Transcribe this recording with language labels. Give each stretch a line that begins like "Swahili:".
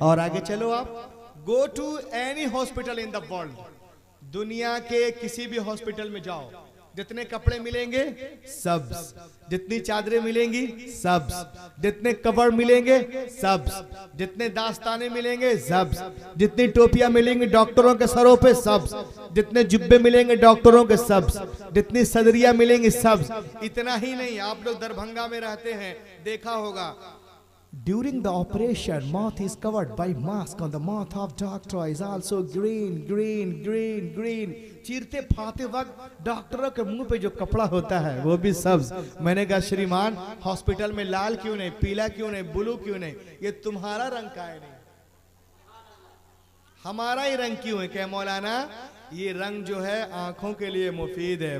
Hindi: और आगे चलो आप,
English: go to any hospital in the world,
Hindi: दुनिया के किसी भी हॉस्पिटल में जाओ, जितने कपड़े मिलेंगे सब्ज, जितनी चादरें मिलेंगी सब्ज, जितने कवर मिलेंगे सब्ज, जितने दास्ताने मिलेंगे सब्ज, जितनी टोपियां मिलेंगी डॉक्टरों के सरों पे सब्ज, जितने जुब्बे मिलेंगे डॉक्टरों के सब्ज, जितनी सदरियां मिलेंगी सब्ज। इतना ही नहीं, आप लोग दरभंगा में रहते हैं, देखा होगा
English: during the operation mouth is covered by mask on the mouth of doctor is also green green green green।
Hindi: चीरते फाते वक्त डॉक्टरों के मुंह पे जो कपड़ा होता है वो भी सब्ज। मैंने कहा श्रीमान हॉस्पिटल में लाल क्यों नहीं, पीला क्यों नहीं, ब्लू क्यों नहीं? ये तुम्हारा रंग का है नहीं, हमारा ही रंग क्यों है? क्या मौलाना ये रंग जो है आंखों के लिए मुफीद है।